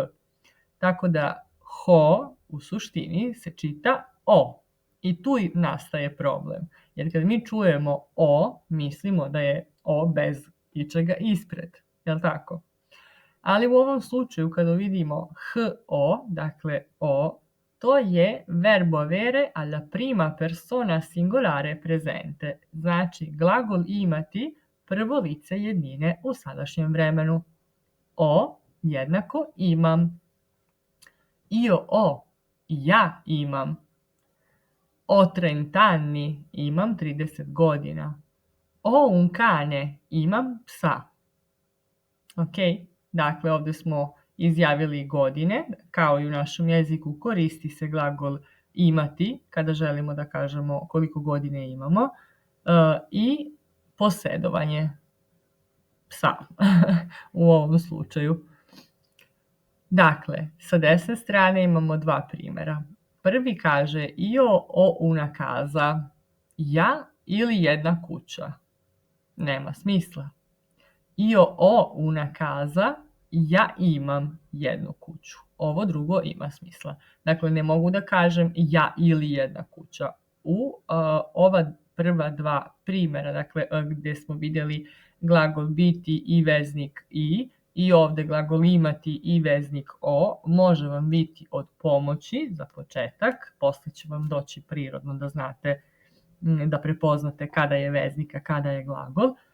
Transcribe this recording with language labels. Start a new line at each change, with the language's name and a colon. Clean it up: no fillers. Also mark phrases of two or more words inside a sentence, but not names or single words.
Serbian: Tako da ho u suštini se čita o. I tu nastaje problem. Jer kad mi čujemo o, mislimo da je o bez ičega ispred. Jel' tako? Ali u ovom slučaju kada vidimo ho, dakle o, to je
Italian: verbo avere alla prima persona singolare presente.
Serbian: Znači glagol imati prvo lice jednine u sadašnjem vremenu. O jednako imam.
Italian: Io ho,
Serbian: ja imam.
Italian: Ho 30 anni,
Serbian: imam 30 godina.
Italian: Ho un cane,
Serbian: imam psa. Ok? Dakle, ovdje smo izjavili godine, kao i u našem jeziku koristi se glagol imati, kada želimo da kažemo koliko godine imamo, i posjedovanje psa u ovom slučaju. Dakle, sa desne strane imamo dva primjera. Prvi kaže
Italian: io ho una casa,
Serbian: ja ili jedna kuća. Nema smisla.
Italian: Io ho una casa,
Serbian: ja imam jednu kuću. Ovo drugo ima smisla. Dakle, ne mogu da kažem ja ili jedna kuća. U ova prva dva primjera, dakle, gdje smo vidjeli glagol biti i veznik i ovdje glagol imati i veznik o, može vam biti od pomoći za početak, poslije će vam doći prirodno da znate, da prepoznate kada je veznik, a kada je glagol.